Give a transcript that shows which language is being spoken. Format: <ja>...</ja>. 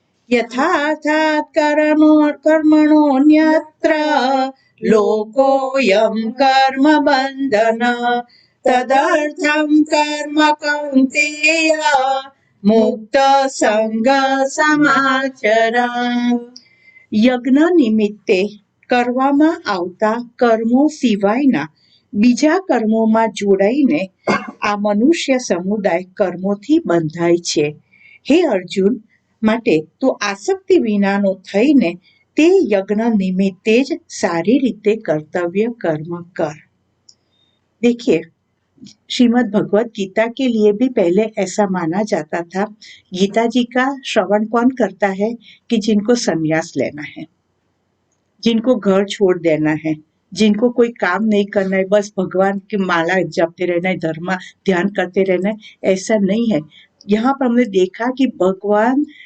<sa>यथार्थात् कर्मणोऽन्यत्र लोकोऽयं कर्मबन्धन तदर्थं कर्म कौन्तेय मुक्तसंगसमाचर।</sa> <gu>યજ્ઞ નિમિત્તે કરવામાં આવતા કર્મો સિવાયના બીજા કર્મોમાં જોડાઈને આ મનુષ્ય સમુદાય કર્મોથી બંધાય છે. હે અર્જુન, માટે તું આસક્તિ વિનાનો થઈને તે યજ્ઞ નિમિત્તે જ સારી રીતે કર્તવ્ય કર્મ કર.</gu> <hi>देखिए, श्रीमद् भगवत गीता के लिए भी पहले ऐसा माना जाता था। गीता जी का श्रवण कौन करता है कि जिनको संन्यास लेना है, जिनको घर छोड़ देना है, जिनको कोई काम नहीं करना है, बस भगवान की माला जपते रहना है, धर्म ध्यान करते रहना है, ऐसा नहीं है। यहाँ पर हमने देखा कि भगवान</hi>